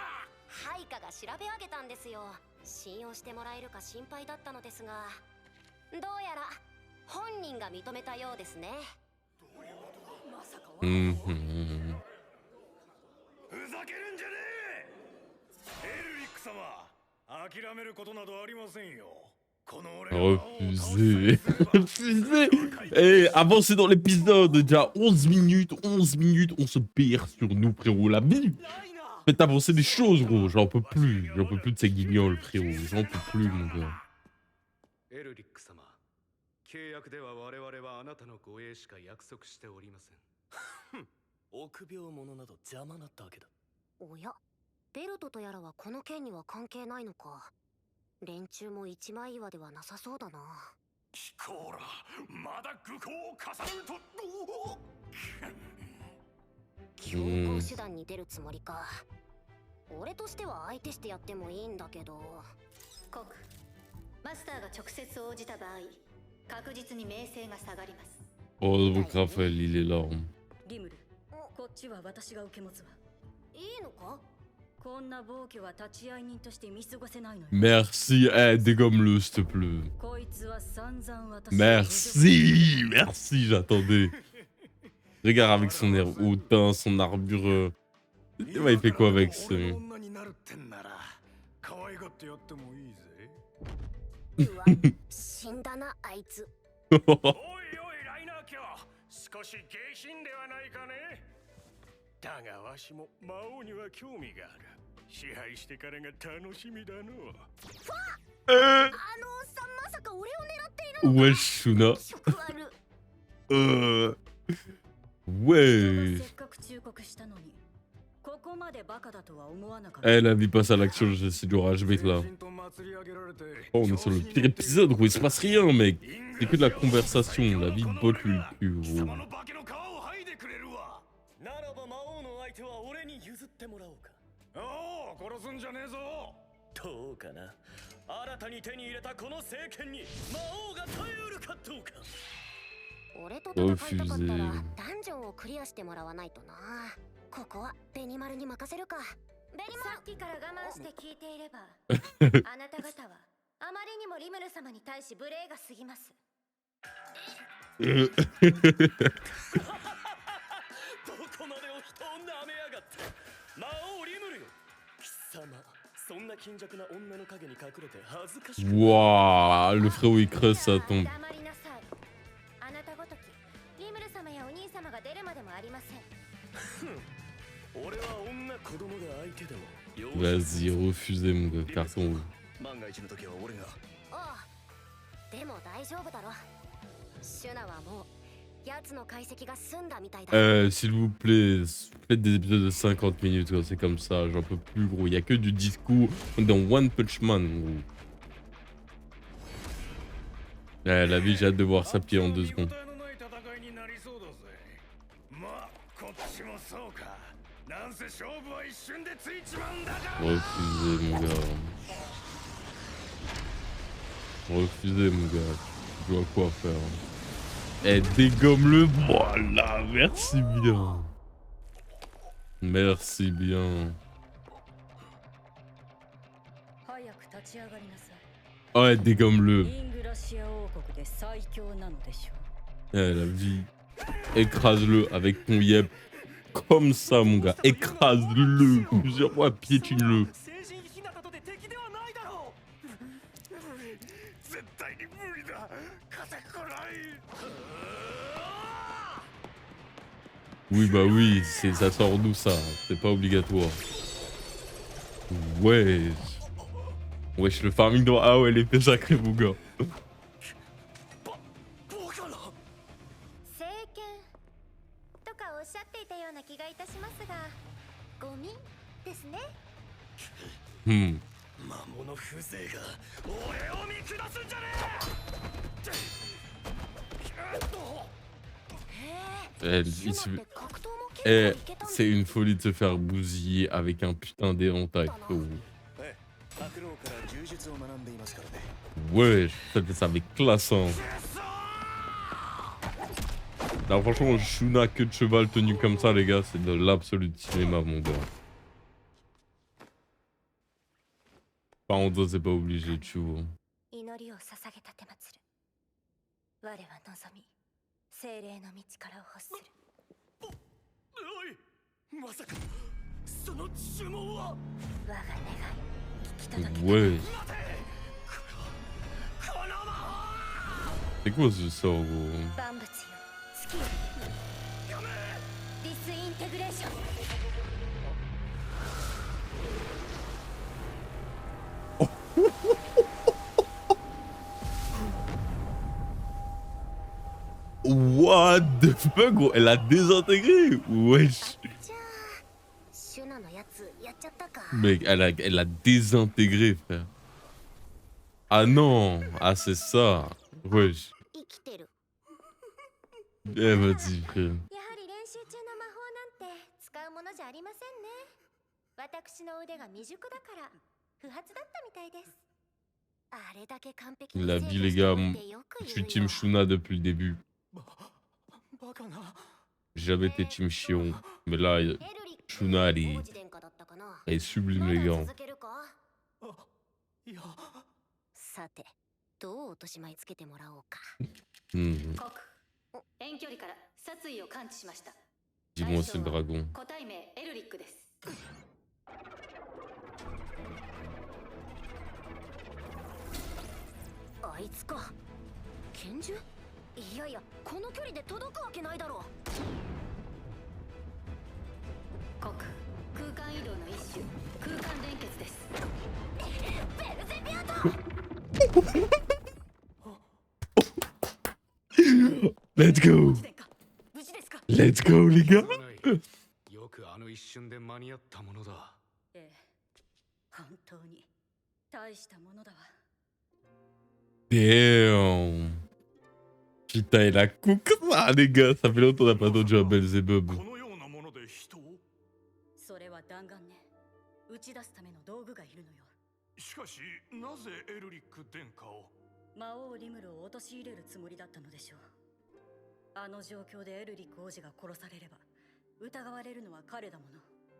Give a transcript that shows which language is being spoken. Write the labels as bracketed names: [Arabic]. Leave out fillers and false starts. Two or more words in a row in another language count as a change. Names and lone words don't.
[Japanese] 配下が調べ上げたんですよ。信用してもらえるか心配だったのですが、どうやら本人が認めたようですね。 Mhm. ふざけるんじゃねえ。エルリック様、諦めることなどありませんよ。この俺が王を倒したり [French] Refusé. [Japanese] すれば [French] Refusé. Eh, avancez dans l'épisode. Déjà 11 minutes, 11 minutes. On se perd sur nous, frérot. La vie. Faites avancer des choses, gros. J'en peux plus. J'en peux plus de ces guignols, frérot. J'en peux plus, mon gars. [Japanese] エルリック様、契約では我々はあなたの護衛しか約束しておりません。臆病者など邪魔なったわけだ。おや、ベルトとやらはこの件には関係ないのか。連中も一枚岩ではなさそうだな。キコーラ、まだ愚行を重ねると。強行手段に出るつもりか。俺としては相手してやってもいいんだけど。コク、マスターが直接応じた場合、確実に名声が下がります。 [French] Oh, donc Raphaël, il est là. [Japanese] リムル、こっちは私が受け持つわ。いいのか。こんな暴挙は立ち会い人として見過ごせないのよ。 [French] Merci. Eh, dégomme-le, s'il te plaît. [Japanese] こいつは散々私を [French] Merci. Merci, j'attendais. Regarde avec son air hautain, son armure. Ouais, il fait quoi avec ce... [Japanese] 女になるってんなら可愛がってやってもいいぜ。うわ、死んだなあいつ。おいおいライナー卿、少し下品ではないかね。だがわしも魔王には興味がある。支配してからが楽しみだの。あのおっさんまさか俺を狙っているのか。 [French] Wesh, Shuna. [Japanese] 食悪。 [French] Ouais. [Japanese] せっかく忠告したのに、ここまでバカだとは思わなかった。 [French] Eh, la vie passe à l'action, c'est du rage, mec, là. Oh, on est sur le pire épisode, gros, il se passe rien, mec. C'est que de la conversation, la vie botte lui le cul, gros. [Japanese] ならば魔王の相手は俺に譲ってもらおうか。おお、殺すんじゃねえぞ。どうかな。新たに手に入れたこの政権に魔王が耐えうるかどうか。俺と戦いたかったらダンジョンをクリアしてもらわないとな。ここはベニマルに任せるか。ベニマル、さっきから我慢して聞いていれば、あなた方はあまりにもリムル様に対し無礼が過ぎます。どこまでお人を舐めやがって。魔王リムルよ。貴様、そんな貧弱な女の影に隠れて恥ずかしくない。 [French] Wouah, le frérot, il creuse sa tombe. [Japanese] 黙りなさい。あなたごときリムル様やお兄様が出るまでもありません。俺は女子供が相手でも。 [French] Vas-y, refusez, mon gars, carton. [Japanese] 万が一の時は俺が。おう、でも大丈夫だろ。シュナはもう奴の解析が済んだみたいだ。 [French] S'il vous plaît, faites des épisodes de 50 minutes quand c'est comme ça, j'en peux plus, gros. Il y a que du discours. On est dans One Punch Man, gros. La vie, j'ai hâte de voir ça plier en 2 secondes. [Japanese] まあこっちもそうか。なんせ勝負は一瞬でついちまうんだから。 [French] Refusez, mon gars. Refusez, mon gars. Je vois quoi faire. Eh, dégomme-le. Voilà, merci bien. Merci bien. [Japanese] 早く立ち上がりなさい。 [French] Ouais, dégomme-le. [Japanese] イングラシア王国で最強なのでしょう。 [French] Eh, la vie. Écrase-le avec ton yep. Comme ça, mon gars. Écrase-le. Plusieurs fois, piétine-le. [Japanese] 聖人ひなたとて敵ではないだろ絶対に無理だ。風来ない。 [French] Oui, bah oui, ça sort d'où ça? C'est pas obligatoire. Wesh. Wesh, le farming doit... Ah ouais, l'épée sacrée, mon gars. [Japanese] バカな。聖剣とかおっしゃっていたような気がいたしますが、ゴミですね。 Hmm. 魔物風情が俺を見下すんじゃねえ。 [French] Elle, il se- Eh, c'est une folie de se faire bousiller avec un putain d'éventail, frérot. [Japanese] 悪郎から柔術を学んでいますからね。 [French] Wesh, faites ça avec classe, hein. Là, franchement, Shuna queue de cheval tenu comme ça, les gars, c'est de l'absolu cinéma, mon gars. Par contre, c'est pas obligé, tu vois. [Japanese] 祈りを捧げたてまつる。我は望み、精霊の道からを欲する。おい、まさかその呪文は。我が願い、聞き届け。 [French] Wesh. [Japanese] この魔法。 [French] C'est quoi ce sort, gros? [Japanese] 万物よ、月よ。ディスインテグレーション。 [English] What the fuck, [French] gros? Elle a désintégré? Wesh. [Japanese] じゃあ、シュナのやつやっちゃったか。 [French] Mec, elle a désintégré, frère. Ah non. Ah, c'est ça. Wesh. [Japanese] 生きてる。 [French] Eh, vas-y, frère. [Japanese] やはり練習中の魔法なんて使うものじゃありませんね。私の腕が未熟だから不発だったみたいです。あれだけ完璧に [French] Il a [Japanese] 制 [French] dit, [Japanese] 御 [French] les [Japanese] して [French] gars, [Japanese] おいてよく [French] je [Japanese] 言 [French] suis [Japanese] う [French] team [Japanese] よ。 [French] Shuna depuis le début. [Japanese] バカな。 [French] J'ai jamais été team Chion. Mais là, [Japanese] エルリック [French] Shuna, elle [Japanese] 王 [French] est, [Japanese] 子殿下だったかな。 [French] elle est sublime, [Japanese] ま [French] les [Japanese] だ [French] gars. [Japanese] 続けるか。いや、さて、どう落とし前つけてもらおうか。 Hmm. 国遠距離から殺意を感知しました。 [French] Dis-moi, c'est le dragon. [Japanese] 個体名エルリックです。あいつか。拳銃？いやいや、この距離で届くわけないだろう。国空間移動の一種空間連結です。ベルゼビアト。 [English] Let's go! [Japanese] 殿下、無事ですか？ [English] Let's go, [French] les gars! [Japanese] よくあの一瞬で間に合ったものだ。ええ、本当に大したものだわ。 [French] Damn! Putain, il a cook ça, les gars! Ça fait longtemps qu'on n'a pas entendu un Belzebub. [Japanese] このようなもので人を。それは弾丸ね。打ち出すための道具がいるのよ。しかしなぜエルリック殿下を。魔王リムルを陥れるつもりだったのでしょう。あの状況でエルリック王子が殺されれば疑われるのは彼だもの。